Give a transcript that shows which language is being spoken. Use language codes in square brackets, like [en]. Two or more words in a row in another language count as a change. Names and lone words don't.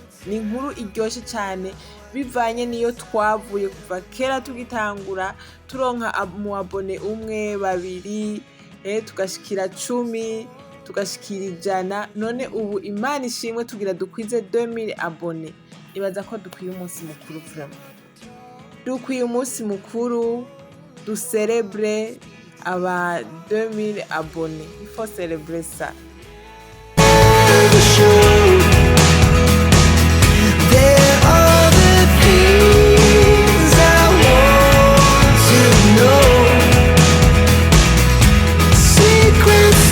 [rn] Ni inkuru iryoshe cane bivanye niyo twavuye kuva kera tugitangura turonka mu abone 1, 2, tugashikira 10, tugashikira 100. None ubu Imana ishimwe tugira dukwize 2000 abone. Ibaza ko dukwiye umunsi mukuru vraiment. Dukwiye umunsi mukuru, du celebre aba 2000 abone. [fr] Il faut célébrer ça. [en] There are the things I want to know. Secret